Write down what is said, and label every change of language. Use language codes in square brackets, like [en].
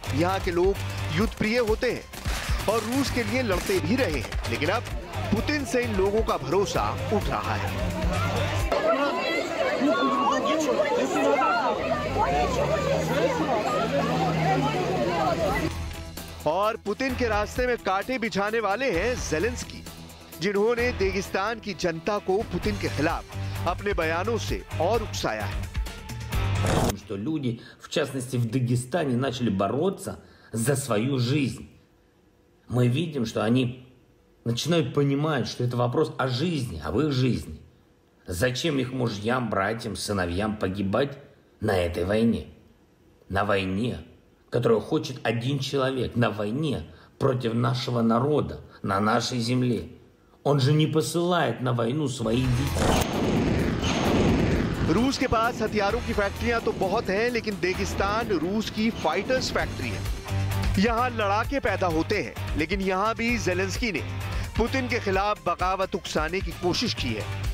[hi] यहाँ के लोग युद्ध प्रिय होते हैं और रूस के लिए लड़ते भी रहे हैं, लेकिन अब पुतिन से इन लोगों का भरोसा उठ रहा है। और पुतिन के रास्ते में कांटे बिछाने वाले हैं ज़ेलेंस्की, जिन्होंने रेगिस्तान की जनता को पुतिन के खिलाफ अपने बयानों से और उकसाया है। [ru] Что люди, в частности в Дагестане, начали бороться за свою жизнь. Мы видим, что они начинают понимать, что это вопрос о жизни, об их жизни. Зачем их мужьям, братьям, сыновьям погибать на этой войне? На войне, которую хочет один человек, на войне против нашего народа, на нашей земле. Он же не посылает на войну своих детей. [hi] रूस के पास हथियारों की फैक्ट्रियां तो बहुत हैं, लेकिन रेगिस्तान रूस की फाइटर्स फैक्ट्री है। यहाँ लड़ाके पैदा होते हैं, लेकिन यहाँ भी ज़ेलेंस्की ने पुतिन के खिलाफ बगावत उकसाने की कोशिश की है।